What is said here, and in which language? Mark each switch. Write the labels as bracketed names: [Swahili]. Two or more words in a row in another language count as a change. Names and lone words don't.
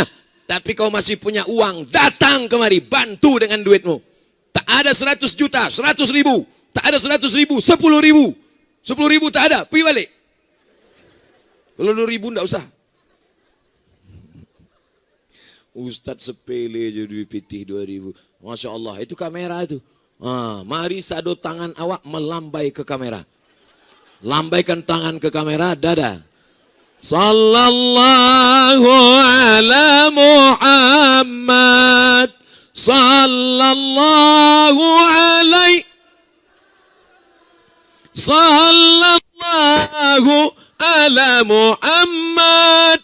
[Indonesian] Tapi kau masih punya uang, datang kemari, bantu dengan duitmu. Tak ada 100 juta, 100 ribu. Tak ada 100 ribu, 10 ribu. 10 ribu tak ada, pergi balik. Kalau 2 ribu enggak usah. Ustadz sepele je duit pitih 2 ribu. [Arabic] ما شاء الله, [Minangkabau] itu kamera itu. Mari sado tangan awak melambai ke kamera. [Indonesian] Lambaikan tangan ke kamera, dada. [Arabic] صلى الله على محمد. صلى الله عليه. صلى الله على محمد.